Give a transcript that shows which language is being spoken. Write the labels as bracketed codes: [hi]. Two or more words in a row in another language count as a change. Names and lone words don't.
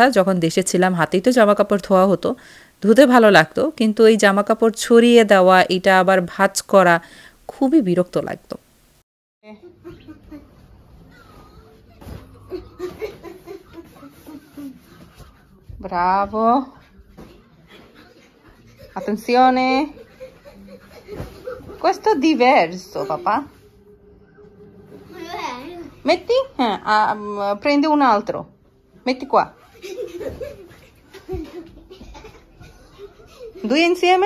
[bn] যখন দেশে ছিলাম হাতেই তো জামাকাপড় ধোয়া হতো, ধুতে ভালো লাগতো। কিন্তু এই জামাকাপড় ছড়িয়ে দেওয়া, এটা আবার ভাঁজ করা, খুবই বিরক্ত লাগতো। ব্রাভো, [it] attenzione, questo è diverso papà. Metti, prendi un altro, metti qua. Due insieme?